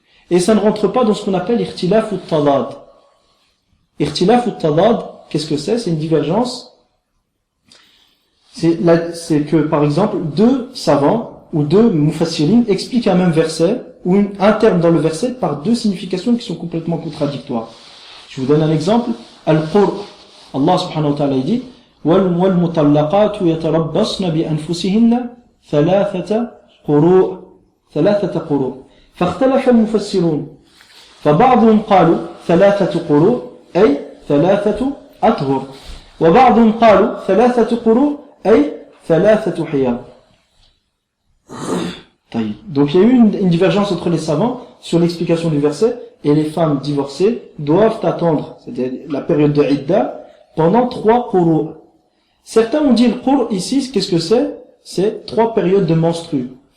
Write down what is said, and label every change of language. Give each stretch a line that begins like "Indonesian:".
French: Et ça ne rentre pas dans ce qu'on appelle ikhtilaf al-tadad. Ikhtilaf al-tadad, qu'est-ce que c'est? C'est une divergence. C'est que, par exemple, deux savants ou deux mufassirin expliquent un même verset ou un terme dans le verset par deux significations qui sont complètement contradictoires. Je vous donne un exemple.
Arabic: Al-Qur', Allah subhanahu wa ta'ala dit وَالْمُطَلَّقَاتُ يَتَرَبَّصْنَ بِأَنفُسِهِنَّ ثَلَاثَةَ قُرُوء فاختلف المفسرون فبعضهم قالوا 3 قروء أي 3 أطهر وبعضهم قالوا 3 قروء أي 3 حيض.
French: Donc il y a eu une divergence entre les savants sur l'explication du verset, et les femmes divorcées doivent attendre, c'est-à-dire la période de Idda, pendant 3 quru'. Certains ont dit le quru' ici, qu'est-ce que c'est? C'est 3 périodes de menstrues.